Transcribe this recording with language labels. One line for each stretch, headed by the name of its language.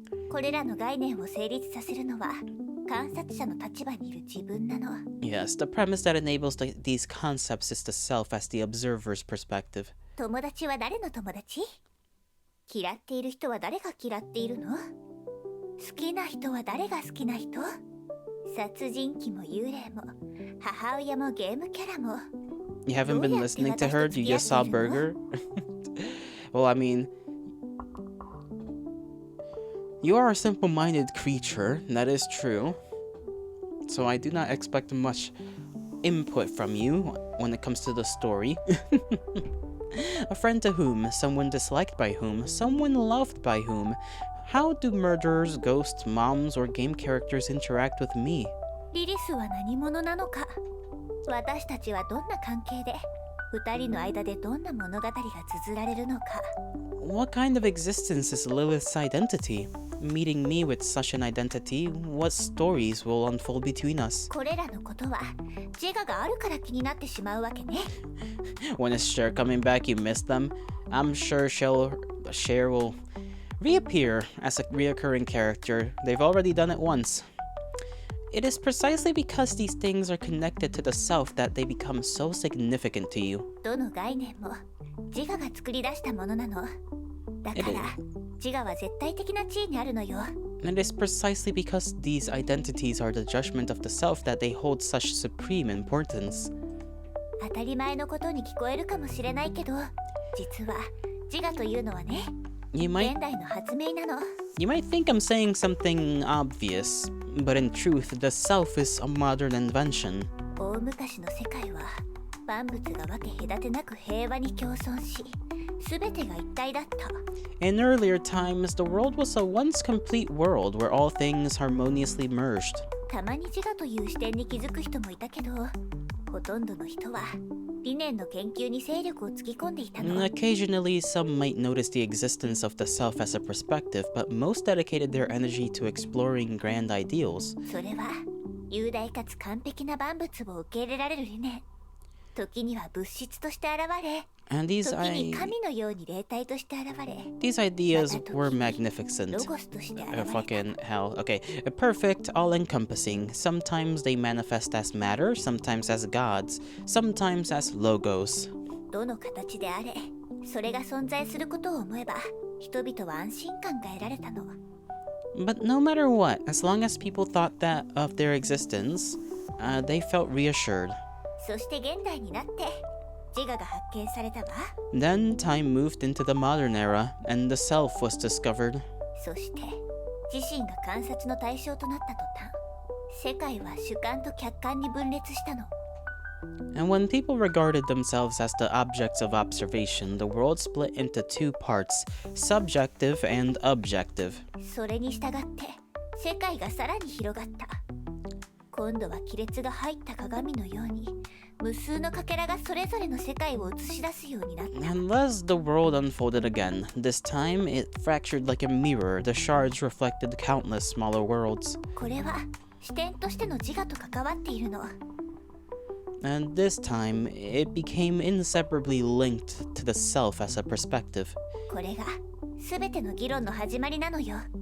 Japanese: これらの概念を成立させるのは観察者の立場にいる自分なの。
English: Yes, the premise that enables these concepts is the self as the observer's perspective.
Japanese: 友達は誰の友達？嫌っている人は誰が嫌っているの？好きな人は誰が好きな人？殺人鬼も幽霊も母親もゲームキャラも。
English: You haven't been listening to her? You just saw Burger? Well, I mean, you are a simple-minded creature, that is true. So I do not expect much input from you when it comes to the story. A friend to whom? Someone disliked by whom? Someone loved by whom? How do murderers, ghosts, moms, or game characters interact with me?
Japanese: リリスは何者なのか。私たちはどんな関係で、二人の間でどんな物語が綴られるのか。
English: What kind of existence is Lilith's identity? Meeting me with such an identity, what stories will unfold between us?
Japanese: これらのことは自我があるから気になってしまうわけね。
English: When is Cher coming back, you miss them? I'm sure Cher will reappear as a reoccurring character. They've already done it once. It is precisely because these things are connected to the self that they become so significant to you.
Japanese: どの概念も自我が作り出したものなの。だから自我は絶対的な地位にあるのよ。
English: And it is precisely because these identities are the judgment of the self that they hold such supreme importance.
Japanese: 当たり前のことに聞こえるかもしれないけど、実は自我というのはね、現代の発明なの。
English: You might think I'm saying something obvious, but in truth, the self is a modern invention.
Japanese: 大昔の世界は万物が分け隔てなく平和に共存し、すべてが一体だった。
English: In earlier times, the world was a once complete world where all things harmoniously merged.
Japanese: たまに自我という視点に気づく人もいたけど、ほとんどの人は理念の研究に精力をつぎ込んでいたの。
English: Occasionally, some might notice the existence of the self as a perspective, but most dedicated their energy to exploring grand ideals.
Japanese: それは雄大かつ完璧な万物を受け入れられる理念。時には物質として現れ、
English: And these
Japanese: 時に神のように霊体として現れ。
English: These ideas were magnificent.
Japanese: ロゴスとして現れた。
English: Fucking hell. Okay. Perfect, all-encompassing. Sometimes they manifest as matter, sometimes as gods, sometimes as logos.
Japanese: どの形であれ、それが存在することを思えば、人々は安心感が得られたの。
English: But no matter what, as long as people thought that of their existence, they felt reassured.
Japanese: そして現代になって自我が発見されたわ。
English: Then time moved into the modern era, and the self was discovered.
Japanese: そして自身が観察の対象となった途端、世界は主観と客観に分裂したの。
English: And when people regarded themselves as the objects of observation, the world split into two parts, subjective and objective.
Japanese: それに従って世界がさらに広がった。今度は亀裂が入った鏡のように、無数のかけらがそれぞれの世界を映し出すようになった。
English: And thus the world unfolded again. This time it fractured like a mirror. The shards reflected countless smaller worlds.
Japanese: これは視点としての自我と関わっているの。
English: And this time it became inseparably linked to the self as a perspective.
Japanese: これが全ての議論の始まりなのよ。